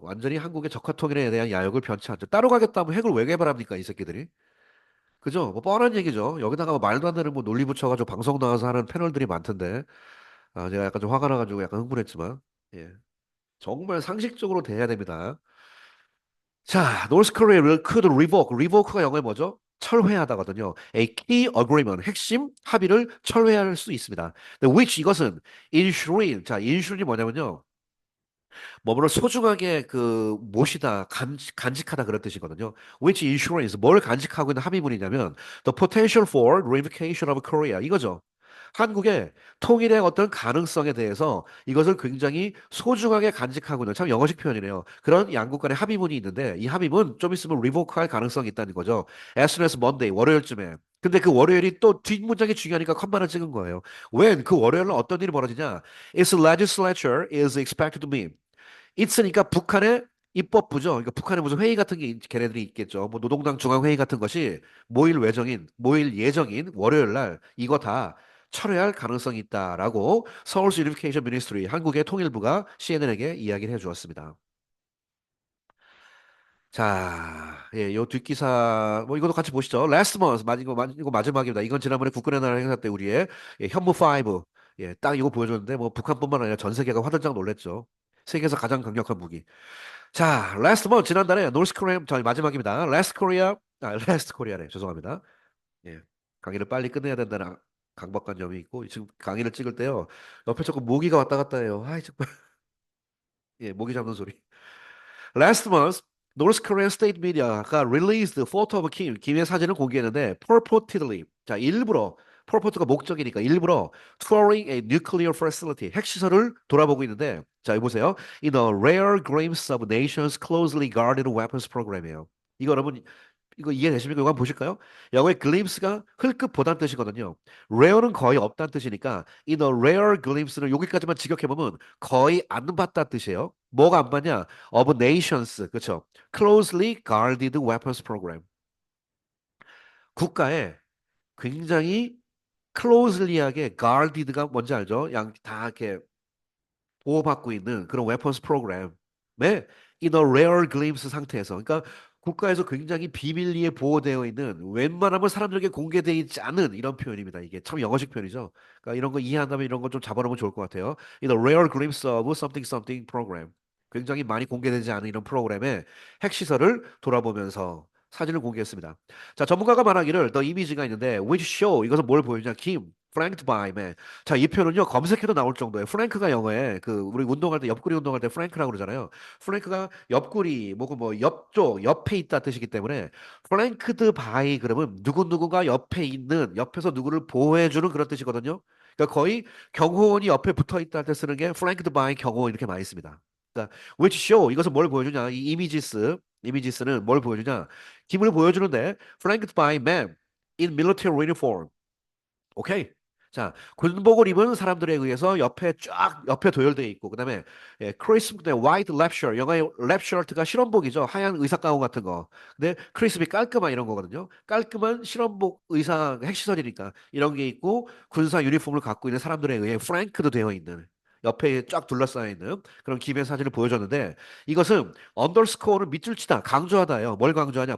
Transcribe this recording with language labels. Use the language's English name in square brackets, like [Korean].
[Korean] 완전히 한국의 적화 통일에 대한 야욕을 변치 않죠. 따로 가겠다 하면 핵을 왜 개발합니까? 이 새끼들이. 그죠? 뭐 뻔한 얘기죠. 여기다가 뭐 말도 안 되는 뭐 논리 붙여가지고 방송 나와서 하는 패널들이 많던데. 아, 제가 약간 좀 화가 나가지고 약간 흥분했지만. 예. 정말 상식적으로 대해야 됩니다. [English] 자, North Korea could revoke. [Korean] revoke가 영어에 뭐죠? 철회하다거든요. [English] A key agreement, [Korean] 핵심 합의를 철회할 수 있습니다. which 이것은 ensuring, 자, ensuring이 뭐냐면요. 뭐뭐를 소중하게 그 모시다, 간직하다 그런 뜻이거든요. [English] which ensures [Korean] 뭘 간직하고 있는 합의문이냐면 [English] the potential for reunification of Korea [Korean] 이거죠. 한국의 통일의 어떤 가능성에 대해서 이것을 굉장히 소중하게 간직하고 있는 참 영어식 표현이네요. 그런 양국 간의 합의문이 있는데 이 합의문 좀 있으면 리보크할 가능성이 있다는 거죠. [English] As soon as Monday [Korean] 월요일쯤에. 근데 그 월요일이 또 뒷문장이 중요하니까 컴마를 찍은 거예요. when 그 월요일은 어떤 일이 벌어지냐? [English] Its legislature is expected to meet. [Korean] 있으니까 북한의 입법부죠. 그러니까 북한에 무슨 회의 같은 게 걔네들이 있겠죠. 뭐 노동당 중앙회의 같은 것이 모일 예정인 월요일 날 이거 다 철회할 가능성이 있다라고 서울시 유니피케이션 미니스트리 한국의 통일부가 CNN에게 이야기를 해주었습니다. 자, 예, 요 뒷기사 뭐 이것도 같이 보시죠. [English] Last month [Korean] 이거 마지막입니다. 이건 지난번에 국군의 날 행사 때 우리의 현무 5 딱 이거 보여줬는데 뭐 북한뿐만 아니라 전 세계가 화들짝 놀랐죠. 세계에서 가장 강력한 무기. 자, [English] last month [Korean] 지난달에 노스 코리아 저희 마지막입니다. last 코리아 last 코리아네. 죄송합니다. 예. 강의를 빨리 끝내야 된다는 강박관념이 있고 지금 강의를 찍을 때요. 옆에 자꾸 모기가 왔다 갔다 해요. 아이 정말 예, 모기 잡는 소리. [English] Last month, North Korean state media [Korean] 가 [English] released photo of [Korean] 김의 사진을 공개했는데 purportedly 자 일부러 purport가 목적이니까 일부러 [English] touring a nuclear facility [Korean] 핵시설을 돌아보고 있는데 자 여기 보세요. [English] In a rare glimpse of nation's closely guarded weapons program이에요. [Korean] 이거 여러분 이거 이해되십니까? 이거 한번 보실까요? 영어의 glimpse가 흘끗 보다는 뜻이거든요. rare는 거의 없다는 뜻이니까 [English] in a rare glimpse [Korean] 는 여기까지만 직역해보면 거의 안 봤다는 뜻이에요. 뭐가 안 봤냐? [English] of nations, [Korean] 그렇죠? [English] closely guarded weapons program. [Korean] 국가의 굉장히 closely하게 guarded가 뭔지 알죠? 양 다 이렇게 보호받고 있는 그런 웨펀스 프로그램에 [English] in a rare glimpse [Korean] 상태에서 그러니까 국가에서 굉장히 비밀리에 보호되어 있는 웬만하면 사람들에게 공개되어 있지 않은 이런 표현입니다. 이게 참 영어식 표현이죠. 그러니까 이런 거 이해한다면 이런 거 좀 잡아놓으면 좋을 것 같아요. [English] In a rare glimpse of something something program. [Korean] 굉장히 많이 공개되지 않은 이런 프로그램의 핵시설을 돌아보면서 사진을 공개했습니다. 자, 전문가가 말하기를 더 이미지가 있는데 [English] which show [Korean] 이것은 뭘 보여주냐? [English] 김 flanked by man. [Korean] 자, 이 표현은요, 검색해도 나올 정도예요. 프랭크가 영어에, 그, 우리 운동할 때, 옆구리 운동할 때 프랭크라고 그러잖아요. 프랭크가 옆구리, 뭐, 옆쪽, 옆에 있다 뜻이기 때문에, 플랭크드 바이, 그러면 누구누구가 옆에 있는, 옆에서 누구를 보호해주는 그런 뜻이거든요. 그러니까 거의 경호원이 옆에 붙어 있다 할 때 쓰는 게 플랭크드 바이 경호원 이렇게 많이 씁니다. 그러니까, [English] which show, [Korean] 이것은 뭘 보여주냐? 이 이미지스는 뭘 보여주냐? 힘을 보여주는데, [English] flanked by men in military uniform. [Korean] 오케이. 자, 군복을 입은 사람들에 의해서 옆에 도열되어 있고, 그 다음에, 크리스프, 화이트 랩셔, 영어의 랩셔츠가 실험복이죠. 하얀 의사 가운 같은 거. 근데 크리스피 깔끔한 이런 거거든요. 깔끔한 실험복 의사 핵시설이니까 이런 게 있고, 군사 유니폼을 갖고 있는 사람들에 의해 프랭크도 되어 있는, 옆에 쫙 둘러싸여 있는 그런 기의 사진을 보여줬는데, 이것은 언더스코어는 밑줄 치다, 강조하다예요. 뭘 강조하냐?